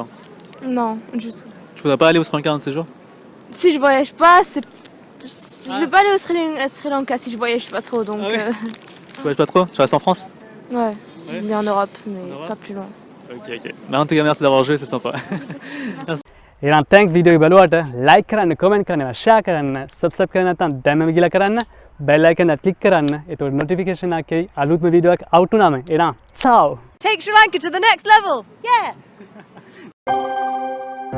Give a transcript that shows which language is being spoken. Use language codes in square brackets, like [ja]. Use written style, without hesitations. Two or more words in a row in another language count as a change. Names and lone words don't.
[fr] Non, du tout. Tu voudrais pas aller au Sri Lanka un de ces jours? Si je voyage pas, Je vais pas aller au Sri Lanka si je voyage pas trop, donc... Ah ouais. Tu voyages pas trop? Tu restes en France? Ouais, mais en Europe, mais pas plus loin. Ok. Bah, en tout cas, merci d'avoir joué, c'est sympa. [si] එහෙනම් thanks වීඩියෝ එක බලුවට like කරන්න, comment කරන්න, share කරන්න, subscribe කරන්න නැත්නම් දැම්මම ගිහලා කරන්න, [en] bell icon [si] එක click කරන්න. එතකොට notification එකක් එයි අලුත්ම වීඩියෝ එකක් out වුණාම. එහෙනම් ciao. [en] Take Sri Lanka to the next level. Yeah.